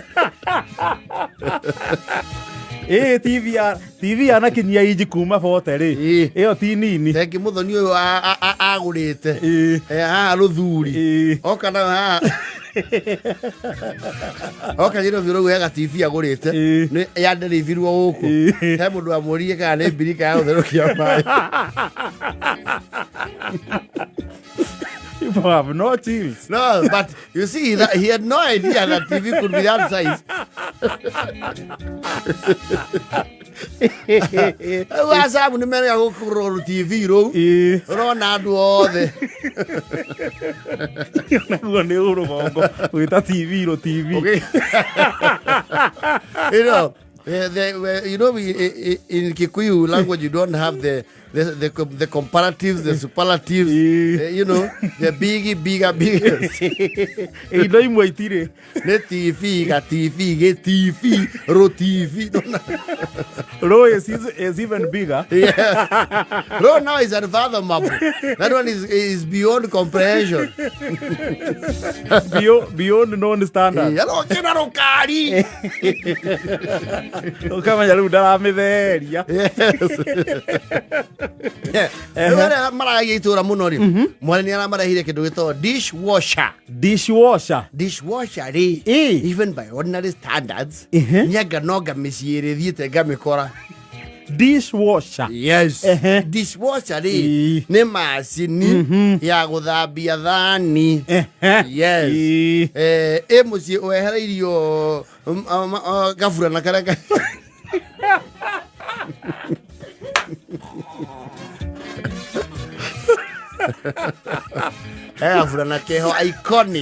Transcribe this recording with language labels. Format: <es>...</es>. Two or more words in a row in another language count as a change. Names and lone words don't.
<ki>TV anakinyia inji kuma bote rĩ ĩyo ti nini thengi mũthoni ũyũ agũrĩte haha rũthuri oka na haha oka njĩra biũ rũgu hega TV agũrĩte nĩ yanderivirwo gũkũ he mũndũ wamũrire kana nĩ mbirika ya gũtherũkia maĩ.</ki> <en>People have no chills. No, but you see, he had no idea that TV could be that size.</en> <ki>WaSamu nĩ merega gũkũrwo TV rũu ũrona andũ othe naguo nĩ ũrũgongo gwĩta TV rũ-TV.</ki> <en>You know, in Kikuyu language, you don't have the comparatives, the superlatives, you know, the bigger.</en> <ki>Indo imwe itire. Ne TV, ge TV, ro TV.</ki> <en>Ro is even bigger. Yeah. Ro now is unfathomable. That one is beyond comprehension. Beyond known standards. Hello,</en> <ki>kena ro kari. Ukamenya rĩu ndaramĩtheria. Maragia itũũra mũno rĩ mwarĩ nĩaramarehire kĩndũ gĩtagwo dishwasher rĩ</ki> <en>even by ordinary standards</en> <ki>nyanga nonga mĩciĩ ĩrĩ thiĩte ngamĩkora. Dishwasher. Yes. Dishwasher rĩ nĩ macini ya gũthambia thani. Yes. Mũciĩ wehereirio gaburana karĩa gaburana keho iconic</ki>